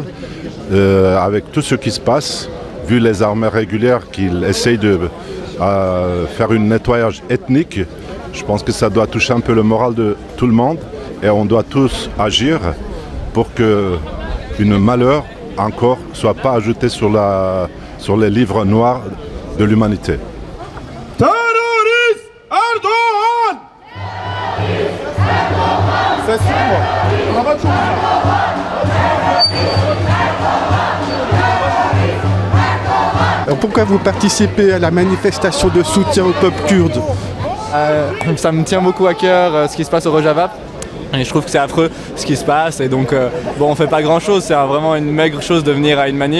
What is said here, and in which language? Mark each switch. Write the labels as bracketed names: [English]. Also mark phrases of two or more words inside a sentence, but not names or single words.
[French] Avec tout ce qui se passe, vu les armées régulières qui essayent de faire un nettoyage ethnique, je pense que ça doit toucher un peu le moral de tout le monde et on doit tous agir pour que une malheur encore soit pas ajoutée sur les livres noirs de l'humanité. [Turkish] Terörist Erdoğan! Ses çıkma. Araba çok [French] Alors, pourquoi vous participez à la manifestation de soutien au peuple kurde? Ça me tient beaucoup à cœur ce qui se passe au Rojava. Et je trouve que c'est affreux ce qui se passe et donc on fait pas grand chose, c'est vraiment une maigre chose de venir à une manif.